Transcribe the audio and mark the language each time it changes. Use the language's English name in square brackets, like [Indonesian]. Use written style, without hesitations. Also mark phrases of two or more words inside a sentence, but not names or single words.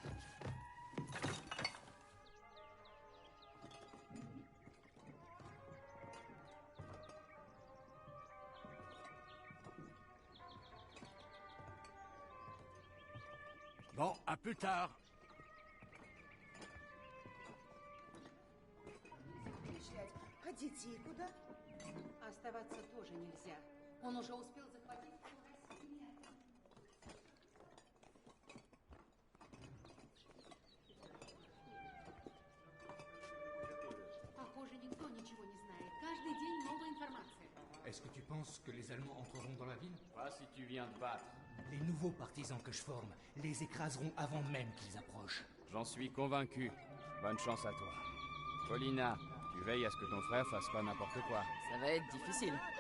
[French] Bon, à plus tard. [Russian] А детей куда? Оставаться тоже нельзя. Он уже успел захватить всю Россию. Похоже, никто ничего не знает. Каждый день новая информация. [French] Est-ce que tu penses que les Allemands entreront dans la ville? Pas si tu viens de battre. Les nouveaux partisans que je forme les écraseront avant même qu'ils approchent. J'en suis convaincu. Bonne chance à toi. Paulina, tu veilles à ce que ton frère fasse pas n'importe quoi. Ça va être difficile.